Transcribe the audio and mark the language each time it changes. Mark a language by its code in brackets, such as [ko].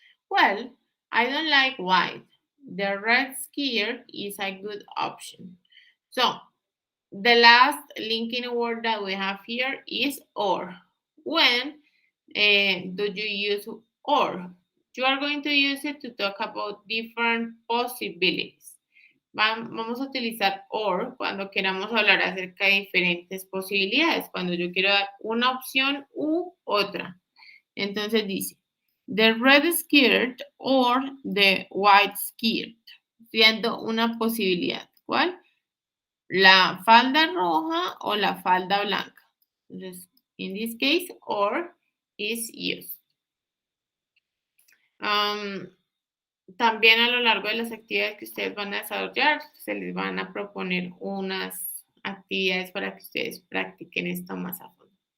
[en] Well, I don't like white. The red skirt is a good option. So, the last linking word that we have here is or. When do you use or? You are going to use it to talk about different possibilities. [es] Vamos a utilizar or cuando queramos hablar acerca de diferentes posibilidades, cuando yo quiero dar una opción u otra. Entonces dice, [en] the red skirt or the white skirt, [es] siendo una posibilidad. ¿Cuál? La falda roja o la falda blanca. Entonces, [en] in this case, or is used. [es] También a lo largo de las actividades que ustedes van a desarrollar, se les van a proponer unas actividades para que ustedes practiquen esto más a fondo.